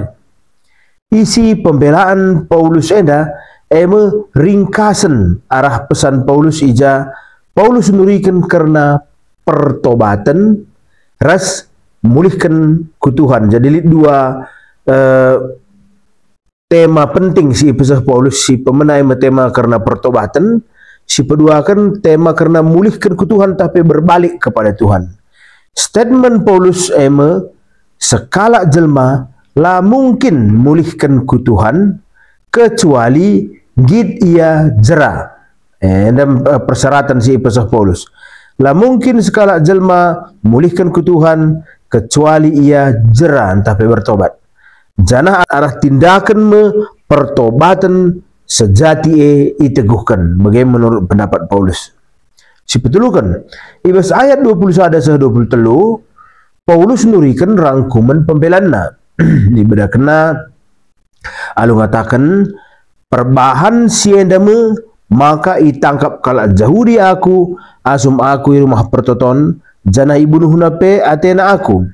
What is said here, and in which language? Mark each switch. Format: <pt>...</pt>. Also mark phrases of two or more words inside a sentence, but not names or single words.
<btx>Isi pembelaan Paulus enda ringkasan arah pesan Paulus ija Paulus nurikan karena pertobatan ras mulihkan ku Tuhan. Jadi dua tema penting si episode Paulus, si pemenai tema karena pertobatan, si kedua kan tema karena mulihkan ku Tuhan</btx> <id>tapi berbalik kepada Tuhan.</id> <btx>Statement Paulus sekala jelma la mungkin mulihkan ku Tuhan kecuali gid ia jera. Dan persyaratan si episode Paulus. La mungkin sekala jelma mulihkan ku Tuhan kecuali ia jera tapi bertobat. Janah arah</btx> <id>tindakan pertobatan sejati</id> <btx>iteguhkan.</btx> <id>Bagaimana menurut pendapat Paulus?</id> <btx>Si petulukan. Ibas ayat 21 sah 23 Paulus nurikan rangkuman pembelana. Dibeda kena alu ngatakan perbahan siendame maka itangkap kalak Yahudi aku asum aku di rumah pertoton jana ibunuh nape atena aku.</btx>